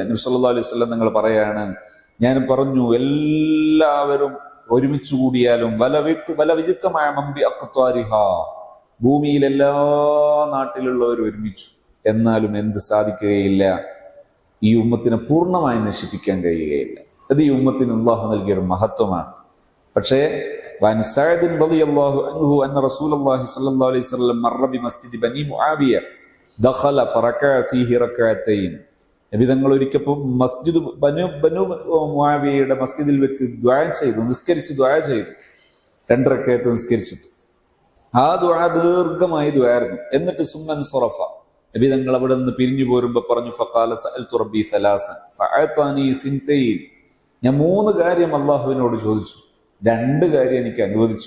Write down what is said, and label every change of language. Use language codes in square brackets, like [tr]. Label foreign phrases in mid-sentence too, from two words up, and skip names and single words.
[ml] നബി [ar] صلى الله عليه وسلم [ml] നിങ്ങൾ പറയാണ്, ഞാൻ പറഞ്ഞു, എല്ലാവരും ഒരുമിച്ച് കൂടിയാലും ഭൂമിയിൽ എല്ലാ നാട്ടിലുള്ളവർ ഒരുമിച്ചു, എന്നാലും എന്ത് സാധിക്കുകയില്ല? ഈ ഉമ്മത്തിനെ പൂർണ്ണമായി നശിപ്പിക്കാൻ കഴിയുകയില്ല. അത് ഈ ഉമ്മത്തിന് അല്ലാഹു നൽകിയൊരു മഹത്വമാണ്. [ar] പക്ഷേ وعن سعد رضي الله عنه أن رسول الله صلى الله عليه وسلم مر بمسجد بني معاوية دخل فركع فيه ركعتين. [ml] നബി തങ്ങൾ ഒരിക്കൽ മസ്ജിദ് ബനു മുആവിയയുടെ മസ്ജിദിൽ വെച്ച് നിസ്കരിച്ച് ദുആ ചെയ്തു. 2 റക്അത്ത് നിസ്കരിച്ചിട്ട് ആ ദുആ ദീർഘമായി ദുആയിരുന്നു. എന്നിട്ട് [ar] ثم انصرف, [ml] നബി തങ്ങൾ അവിടെ നിന്ന് പിരിഞ്ഞു പോരുമ്പോ പറഞ്ഞു, [ar] فقال سألت ربي ثلاثا فأعطاني ثنتين, [ml] ഞാൻ 3 കാര്യം അള്ളാഹുവിനോട് ചോദിച്ചു, 2 കാര്യം എനിക്ക് അനുവദിച്ചു.